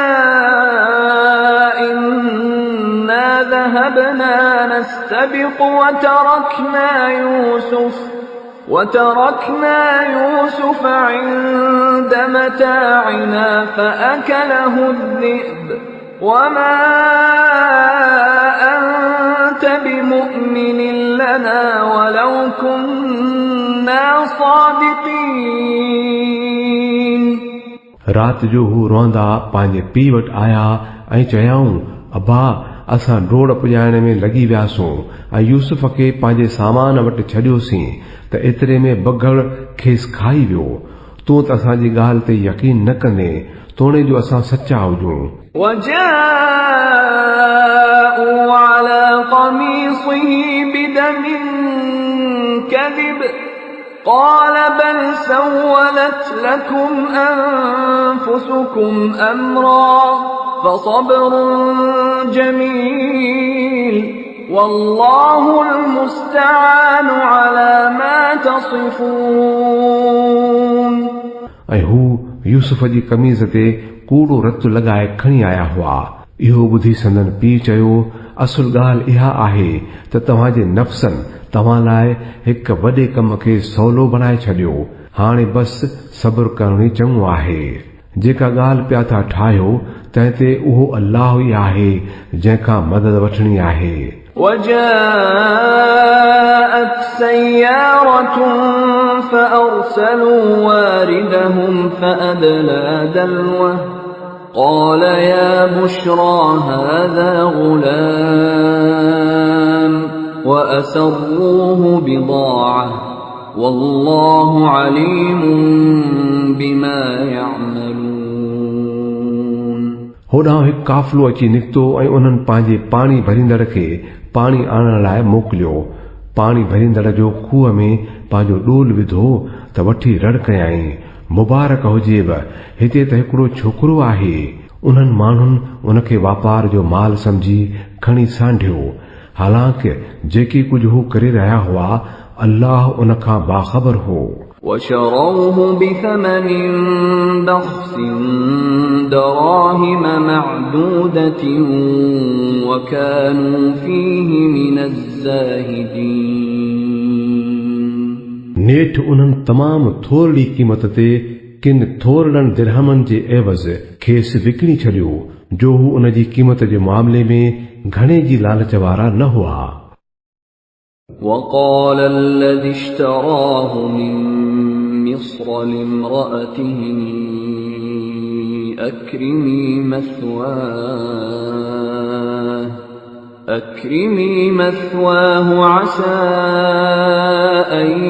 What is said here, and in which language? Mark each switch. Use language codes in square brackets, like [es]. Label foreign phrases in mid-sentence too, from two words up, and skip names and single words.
[ar] إنا ذهبنا نستبق وتركنا يوسف عند متاعنا فأكله الذئب وما أنت بمؤمن لنا ولو كنا صادقين [sd] रात जो हू रोंदा पंहिंजे पीउ वटि आया ऐं चयाऊं अबा असां डोड़ पुॼाइण में लॻी वियासूं ऐं यूसुफ खे पंहिंजे सामान वटि छॾियोसीं त एतिरे में बघड़ खेसि खाई वियो तूं त असांजी ॻाल्हि ते यकीन न कंदे तोड़े जो असां सचा हुजूं [ar] وجاءوا على قميصه بدم كذب قال بل سولت لكم أنفسكم أمرا فصبر جميل والله المستعان على ما تصفون [sd] ऐं हू यूसुफ जी कमीज़ ते कूड़ो रतु लॻाए खणी आया हुआ इहो ॿुधी संदन पीउ चयो, असुल ॻाल्हि इहा आहे त तव्हांजे नफ़्सनि तव्हां लाइ हिक वॾे कम खे सवलो बणाए छॾियो। हाणे बस सब्र करणु ई चङो आहे। जेका ॻाल्हि पिया था ठाहियो तंहिं ते उहो अल्लाह ई आहे जंहिंखां मदद वठणी आहे। [ar] وجاءت سيارة فأرسلوا واردهم فأدلى دلوه قال يا بشرى هذا غلام وأسروه بضاعة والله عليم بما يعملون। [sd] होॾां हिकु काफ़िलो अची निकितो ऐं उन्हनि पंहिंजे पाणी भरींदड़ खे पाणी आणण लाइ मोकिलियो। पाणी भरींदड़ जो खूह में पंहिंजो ॾोल विधो त वठी रड़ कयाईं, मुबारक हुजेव, हिते त हिकिड़ो छोकिरो आहे। उन्हनि माण्हुनि उनखे वापार जो माल समझी खणी सांढियो। हालांकि जेकी कुझु हू करे रहिया हुआ अल्लाह उनखां बाख़बर हो। [ar] وشروه بثمن بخس دراهم معدودة وكانوا فيه من الزاهدين। [sd] नेठ उन्हनि तमामु थोरड़ी क़ीमत ते किन थोरड़नि दिरहमनि जे एवज़ खेसि विकिणी छॾियो जो हू उन जी क़ीमत जे मामले में घणे जी लालच वारा न हुआ। [ar] وقال الذي اشتراه من مصر لامرأته أكرمي مثواه عسى أن